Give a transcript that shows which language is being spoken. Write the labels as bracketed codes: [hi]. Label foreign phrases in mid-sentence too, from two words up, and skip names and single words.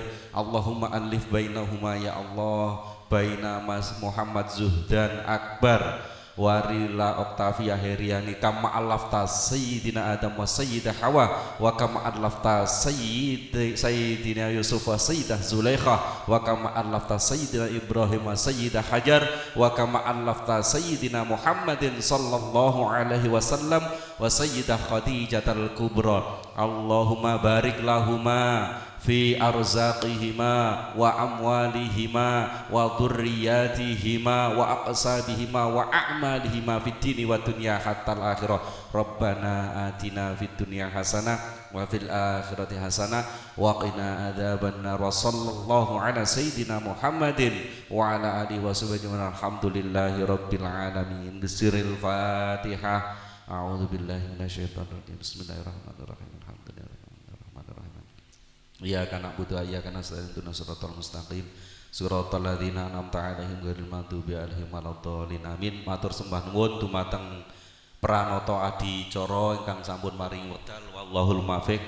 [ar] اللهم ألف بينهما يا الله، بين Mas Muhammad Zuhdan Akbar warila Oktavia Heriani كما ألفت سيدنا آدم وسيدة حواء وكما ألفت سيدنا يوسف وسيدة زليخا وكما ألفت سيدنا إبراهيم وسيدة هاجر وكما ألفت سيدنا محمد صلى الله عليه وسلم وسيدة خديجة الكبرى. اللهم بارك لهما في أرزاقهما وأموالهما وذرياتهما وأكسابهما وأعمالهما في الدين والدنيا حتى الآخرة. ربنا آتنا في الدنيا حسنة وفي الآخرة حسنة وقنا عذاب النار. وصلى الله على سيدنا محمد وعلى آله وصحبه الحمد لله رب العالمين. بسر الفاتحة. أعوذ بالله من الشيطان الرجيم. بسم الله الرحمن الرحيم. إياك نعبد وإياك نستعين اهدنا الصراط المستقيم صراط الذين أنعمت عليهم غير المغضوب عليهم ولا الضالين. Amin. [jv] Matur sembah nuwun dumateng pranata adicara ingkang sampun maringi wekdal. [ar] والله الموفق.